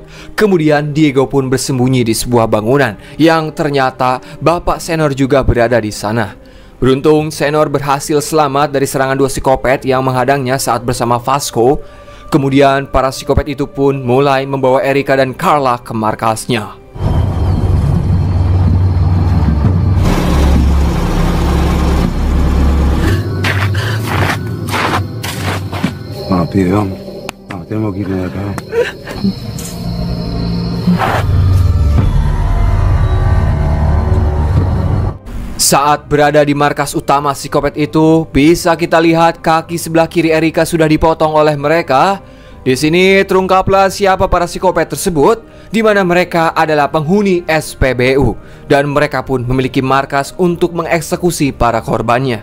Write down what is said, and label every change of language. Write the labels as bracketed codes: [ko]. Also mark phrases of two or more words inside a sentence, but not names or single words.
[id] Kemudian Diego pun bersembunyi di sebuah bangunan yang ternyata Bapak Senor juga berada di sana. Beruntung, Senor berhasil selamat dari serangan dua psikopat yang menghadangnya saat bersama Vasco. Kemudian para psikopat itu pun mulai membawa Erica dan Carla ke markasnya. [es] Rápido, vamos, tenemos que irnos de acá. [id] Saat berada di markas utama psikopat itu, bisa kita lihat kaki sebelah kiri Erica sudah dipotong oleh mereka. Di sini terungkaplah siapa para psikopat tersebut, di mana mereka adalah penghuni SPBU dan mereka pun memiliki markas untuk mengeksekusi para korbannya.